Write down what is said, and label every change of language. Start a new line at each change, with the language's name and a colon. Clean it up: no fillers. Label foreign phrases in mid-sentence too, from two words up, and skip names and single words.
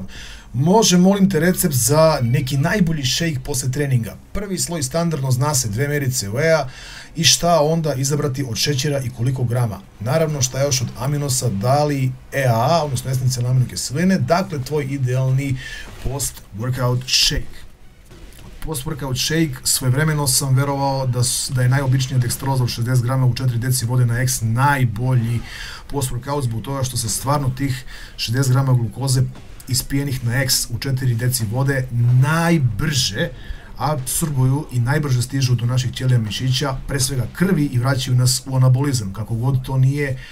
Serbian: Može, molim te, recept za neki najbolji shake posle treninga. Prvi sloj standardno zna se 2 mjerice whey-a i šta onda izabrati od šećera i koliko grama. Naravno, šta još od aminosa, da li EAA, odnosno esencijalne aminokiseline, dakle tvoj idealni
English: post-workout shake. Post-workout shake,
Serbian: svojevremeno sam verovao da je najobičnija dekstroza od 60 grama u 4 deci vode na X najbolji post-workout, zbog toga što se stvarno tih 60 grama glukoze ispijenih na X u 4 deci vode najbrže apsorbuju i najbrže stižu do naših ćelija mišića, pre svega krvi, i vraćaju nas u anabolizam, kako god to nije